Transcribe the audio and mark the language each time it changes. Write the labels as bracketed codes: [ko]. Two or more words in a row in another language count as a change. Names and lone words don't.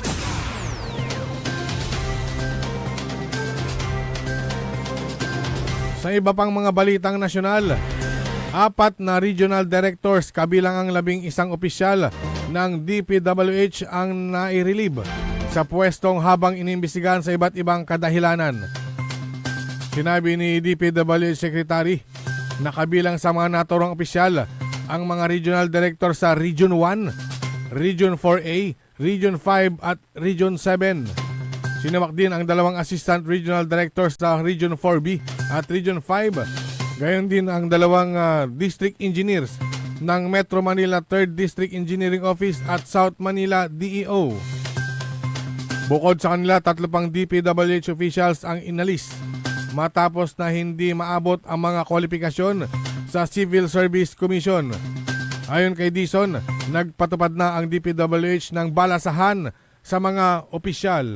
[tl] Sa iba pang mga balitang nasyonal, 4 na [en] regional directors [tl] kabilang ang 11 opisyal ng DPWH ang nai-relieve sa pwestong habang inimbestigahan sa iba't ibang kadahilanan. Sinabi ni DPWH Secretary na kabilang sa mga naturang opisyal ang mga [en] regional director [tl] sa Region 1, Region 4A, Region 5 at Region 7. Sinamak din ang 2 [en] assistant regional directors [tl] sa Region 4B at Region 5. Gayon din ang 2 [en] district engineers [tl] ng Metro Manila 3rd District Engineering Office at South Manila DEO. Bukod sa kanila, 3 pang DPWH officials ang inalis matapos na hindi maabot ang mga kwalifikasyon sa Civil Service Commission. Ayon kay Dizon, nagpatupad na ang DPWH ng balasahan sa mga opisyal.